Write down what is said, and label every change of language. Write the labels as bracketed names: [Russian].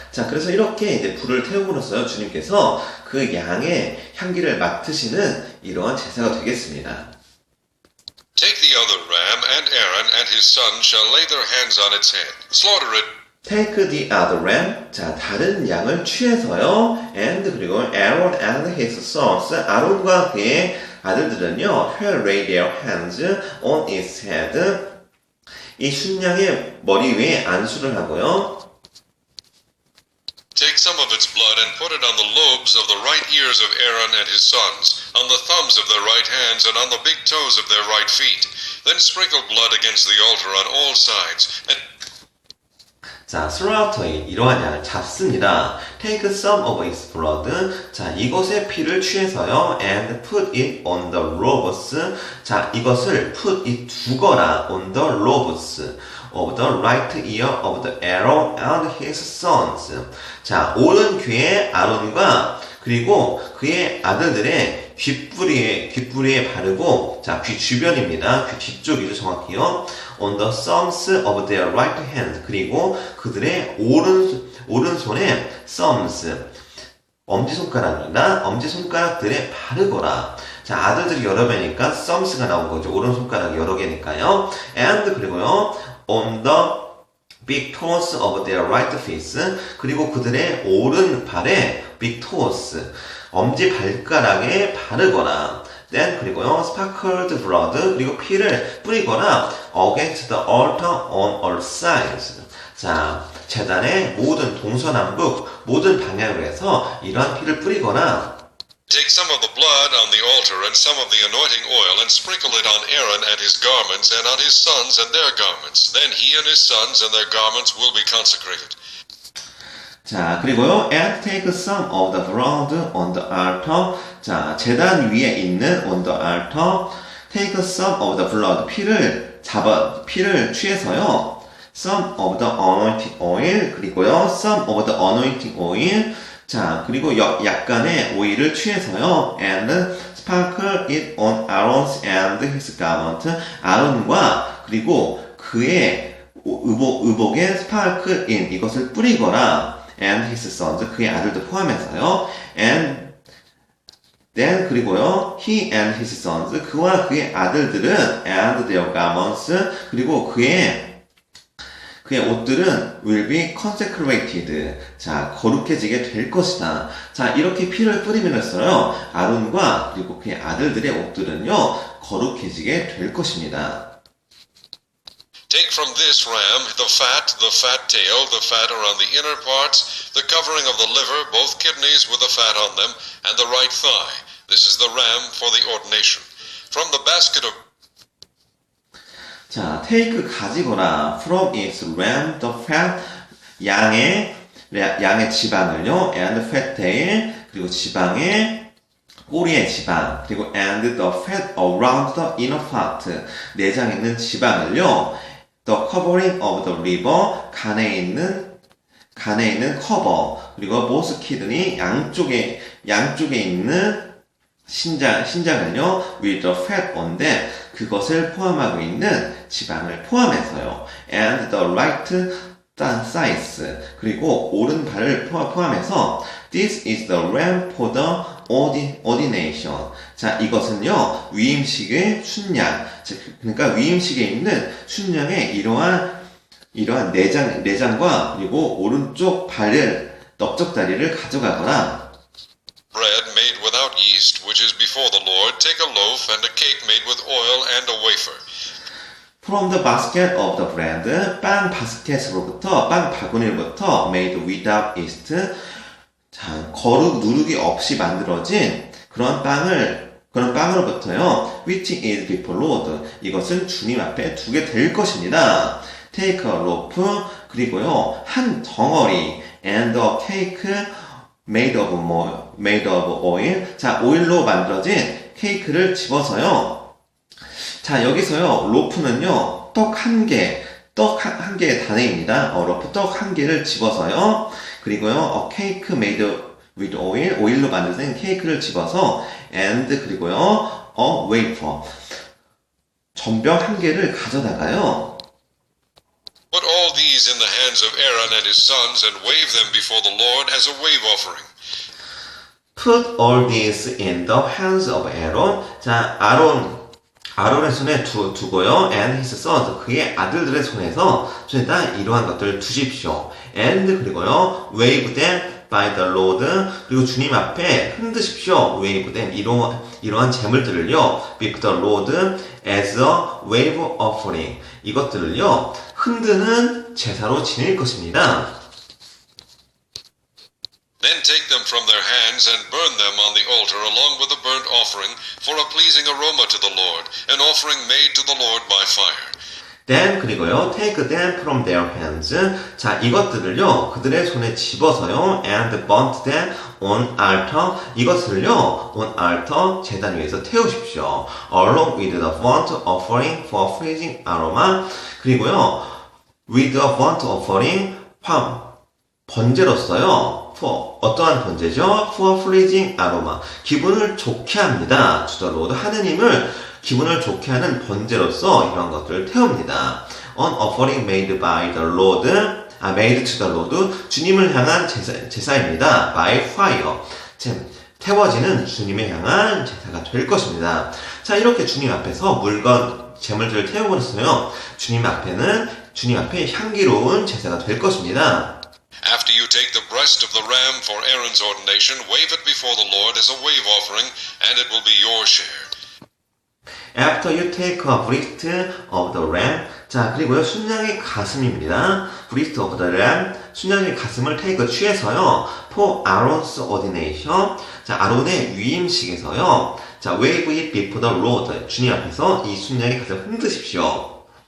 [Korean] 자, 그래서 이렇게 이제 불을 태움으로써 주님께서 그 양의 향기를 맡으시는 이러한 제사가 되겠습니다. [English] Take the other ram, and Aaron and his sons shall lay their hands on its head. Slaughter it. Take the other ram. [Korean] 자, 다른 양을 취해서요. [English] And [Korean] 그리고 [English] Aaron and his sons. [Korean] 아론과 그의 아들들은요. [English] Shall lay their hands on its head. [Korean] 이 순양의 머리 위에 안수를 하고요. [English] Take some of its blood and put it on the lobes of the right ears of Aaron and his sons, on the thumbs of their right hands, and on the big toes of their right feet. Then sprinkle blood against the altar on all sides, and [Korean] 자, 슬라우터인 이러한 양을 잡습니다. [English] Take some of its blood. [Korean] 자, 이것의 피를 취해서요. [English] And put it on the lobes. [Korean] 자, 이것을 [English] put it [Korean] 두거라. [English] On the lobes of the right ear of the Aaron and his sons. [Korean] 자, 오른 귀에 아론과 그리고 그의 아들들의 귓뿌리에 바르고, 자, 귀 주변입니다. 귀 뒤쪽이죠, 정확히요. [English] On the thumbs of their right hand. [Korean] 그리고 그들의 오른손에 thumbs, 엄지손가락입니다. 엄지손가락들에 바르거라. 자, 아들들이 여러 명이니까 thumbs가 나온 거죠. 오른손가락이 여러 개니까요. [English] And [Korean] 그리고요, [English] on the big toes of their right feet. [Korean] 그리고 그들의 오른발에 big toes, 엄지 발가락에 바르거나. [English] Then [Korean] 그리고요, [English] sprinkled blood, [Korean] 그리고 피를 뿌리거나 [English] against the altar on all sides. [Korean] 자, 제단의 모든 동서남북 모든 방향으로 해서 이러한 피를 뿌리거나. [English] take some of the blood on the altar and some of the anointing oil and sprinkle it on Aaron and his garments and on his sons and their garments. Then he and his sons and their garments will be consecrated. [Korean] 자, 그리고요, [English] and take some of the blood on the altar. [Korean] 자, 제단 위에 있는 [English] on the altar. take some of the blood. [Korean] 피를 취해서요. [English] some of the anointing oil. [Korean] 그리고요, [English] some of the anointing oil. [Korean] 자, 그리고 약간의 오일을 취해서요. [English] And sprinkle it on Aaron's and his garment. [Korean] 아론과 그리고 그의 의복에 [English] sprinkle in [Korean] 이것을 뿌리거라. [English] And his sons [Korean] 그의 아들도 포함해서요. [English] And then [Korean] 그리고요. [English] He and his sons [Korean] 그와 그의 아들들은 [English] and their garments [Korean] 그리고 그의 옷들은 [English] will be consecrated. [Korean] 자, 거룩해지게 될 것이다. 자, 이렇게 피를 뿌리면서요. 아론과 그리고 그의 아들들의 옷들은요. 거룩해지게 될 것입니다. [English] Take from this ram the fat tail, the fat around the inner parts, the covering of the liver, both kidneys with the fat on them, and the right thigh. This is the ram for the ordination. From the basket of [Korean] 자, [English] take [Korean] 가지거라. [English] From its ram the fat [Korean] 양의 지방을요. [English] And fat tail [Korean] 그리고 지방의 꼬리의 지방 그리고 [English] and the fat around the inner part [Korean] 내장에 있는 지방을요. [English] The covering of the liver [Korean] 간에 있는 커버 그리고 [English] both kidney [Korean] 양쪽에 있는 신장을요, [English] with the fat on them, [Korean] 그것을 포함하고 있는 지방을 포함해서요, [English] and the right thighs, [Korean] 그리고 오른발을 포함해서, [English] this is the ram for the ordination. [Korean] 자, 이것은요, 위임식의 순양, 그러니까 위임식에 있는 순양의 이러한 내장과 그리고 오른쪽 넓적다리를 가져가거나, [English] bread made without yeast, which is before the Lord, take a loaf and a cake made with oil and a wafer. From the basket of the bread, [Korean] 빵 바구니로부터 [English] made without yeast, [Korean] 자, 누룩이 없이 만들어진 그런 빵으로부터요, [English] which is before Lord, [Korean] 이것은 주님 앞에 두게 될 것입니다. [English] Take a loaf, [Korean] 그리고요, 한 덩어리, [English] and a cake made of oil. [Korean] 자, 오일로 만들어진 케이크를 집어서요. 자, 여기서요, 로프는요, 떡 한 개의 단위입니다. 로프 떡 한 개를 집어서요. 그리고요, [English] cake made with oil, [Korean] 오일로 만든 케이크를 집어서, and 그리고요, wafer, 전병 한 개를 가져다가요. [English] Put all these in the hands of Aaron and his sons and wave them before the Lord as a wave offering. Put all these in the hands of Aaron. [Korean] 자, 아론의 손에 두고요. [English] And his sons, [Korean] 그의 아들들의 손에다 이러한 것들을 두십시오. [English] And [Korean] 그리고요, [English] wave them by the Lord. [Korean] 그리고 주님 앞에 흔드십시오. [English] wave them. [Korean] 이러한 제물들을요, [English] with the Lord as a wave offering. [Korean] 이것들을요, 흔드는 제사로 지낼 것입니다. [English] Then take them from their hands and burn them on the altar along with the burnt offering for a pleasing aroma to the Lord, an offering made to the Lord by fire. Then [Korean] 그리고요, [English] take them from their hands. [Korean] 자, 이것들을요, 그들의 손에 집어서요, [English] and burnt them on altar. [Korean] 이것을요, [English] on altar [Korean] 제단 위에서 태우십시오. [English] Along with the burnt offering for pleasing aroma. [Korean] 그리고요, [English] with the burnt offering, [Korean] 번제로서요, [English] for [Korean] 어떠한 번제죠? [English] For pleasing aroma. [Korean] 기분을 좋게 합니다. [English] To the Lord. [Korean] 하느님을 기분을 좋게 하는 번제로서 이런 것들을 태웁니다. [English] An offering made by the Lord, made to the Lord, [Korean] 주님을 향한 제사입니다. [English] By fire, [Korean] 태워지는 주님을 향한 제사가 될 것입니다. 자, 이렇게 주님 앞에서 제물들을 태워버렸어요. 주님 앞에 향기로운 제사가 될 것입니다. [English] After you take the breast of the ram for Aaron's ordination, wave it before the Lord as a wave offering, and it will be your share. After you take a breast of the ram. [Korean] 자, 그리고요, 순양의 가슴입니다. [English] breast of the ram. [Korean] 순양의 가슴을 취해서요, [English] for Aaron's ordination. [Korean] 자, 아론의 위임식에서요. 자, [English] wave it before the Lord. [Korean] 주님 앞에서 이 순양의 가슴을 흔드십시오.